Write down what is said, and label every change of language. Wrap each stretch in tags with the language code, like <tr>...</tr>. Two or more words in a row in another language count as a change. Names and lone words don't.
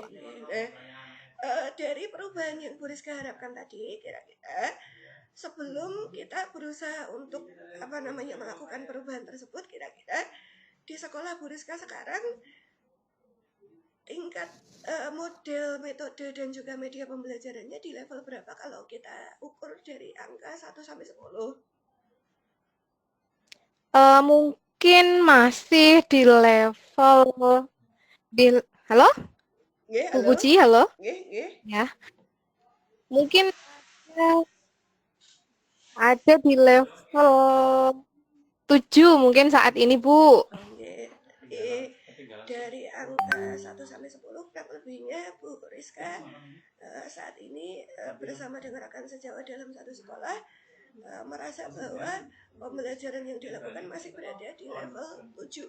<id>Dari perubahan yang Bu Rizka harapkan tadi, kira-kira sebelum kita berusaha untuk melakukan perubahan tersebut, kira-kira di sekolah Bu Rizka sekarang tingkat model, metode dan juga media pembelajarannya di level berapa kalau kita ukur dari angka 1 sampai 10? Mungkin masih di level halo? Nggih, Bu halo? Puji, halo? Nggih, nggih. Ya. Mungkin ada di level 7 mungkin saat ini, Bu. Nggih. Dari angka 1 sampai 10 kurang lebihnya Bu Rizka saat ini bersama dengan rekan sejawat dalam satu sekolah merasa bahwa pembelajaran yang dilakukan masih berada di level 7.</id>